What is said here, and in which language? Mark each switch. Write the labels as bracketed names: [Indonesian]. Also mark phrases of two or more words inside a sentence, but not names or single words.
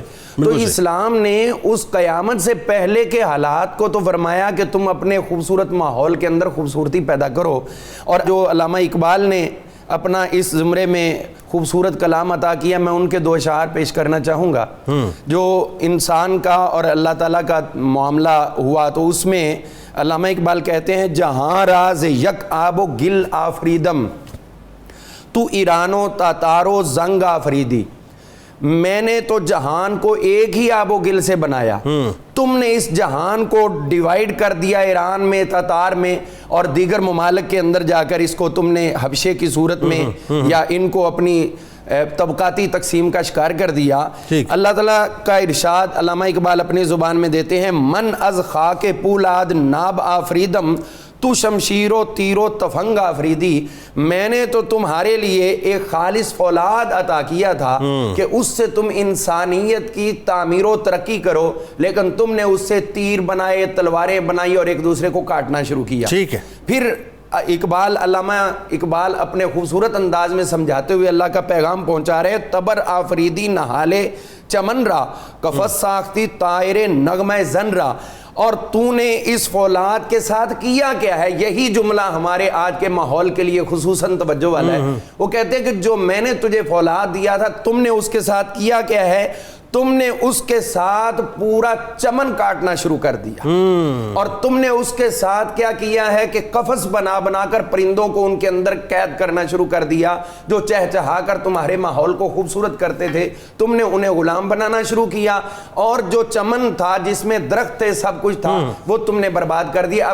[Urdu] تو اسلام نے اس قیامت سے پہلے کے حالات کو تو فرمایا کہ تم اپنے خوبصورت ماحول کے اندر خوبصورتی پیدا کرو، اور جو علامہ اقبال نے اپنا اس زمرے میں خوبصورت کلام عطا کیا، میں ان کے 2 اشعار پیش کرنا چاہوں گا۔ جو انسان کا اور اللہ تعالیٰ کا معاملہ ہوا تو اس میں علامہ اقبال کہتے ہیں [Persian] جہاں راز یک آب و گل آفریدم تو ایران و تاتار و زنگ آفریدی، [Urdu] میں نے تو جہان کو ایک ہی آب و گل سے بنایا، تم نے اس جہان کو ڈیوائیڈ کر دیا ایران میں، تاتار میں اور دیگر ممالک کے اندر جا کر اس کو تم نے حبشے کی صورت میں یا ان کو اپنی طبقاتی تقسیم کا شکار کر دیا۔ اللہ تعالیٰ کا ارشاد علامہ اقبال اپنی زبان میں دیتے ہیں [Persian] من از خاک پولاد ناب آفریدم تو شمشیر و تیر و تفنگ آفریدی، [Urdu] میں نے تو تمہارے لیے ایک خالص فولاد عطا کیا تھا کہ اس سے تم انسانیت کی تعمیر و ترقی کرو، لیکن تم نے اس سے تیر بنائے، تلواریں بنائی اور ایک دوسرے کو کاٹنا شروع کیا۔ ٹھیک ہے۔ پھر علامہ اقبال اپنے خوبصورت انداز میں سمجھاتے ہوئے اللہ کا پیغام پہنچا رہے [Persian] تبر آفریدی نہالے چمن را کفس ساختی طائر نغمہ زن را، [Urdu] اور تو نے اس فولاد کے ساتھ کیا کیا ہے؟ یہی جملہ ہمارے آج کے ماحول کے لیے خصوصاً توجہ والا ہے۔ وہ کہتے ہیں کہ جو میں نے تجھے فولاد دیا تھا تم نے اس کے ساتھ کیا کیا ہے؟ تم نے اس کے ساتھ پورا چمن کاٹنا شروع کر دیا، اور تم نے اس کے ساتھ کیا کیا ہے کہ قفس بنا بنا کر پرندوں کو ان کے اندر قید کرنا شروع کر دیا، جو چہچہا کر تمہارے ماحول کو خوبصورت کرتے تھے، تم نے انہیں غلام بنانا شروع کیا، اور جو چمن تھا جس میں درخت تھے سب کچھ تھا وہ تم نے برباد کر دیا۔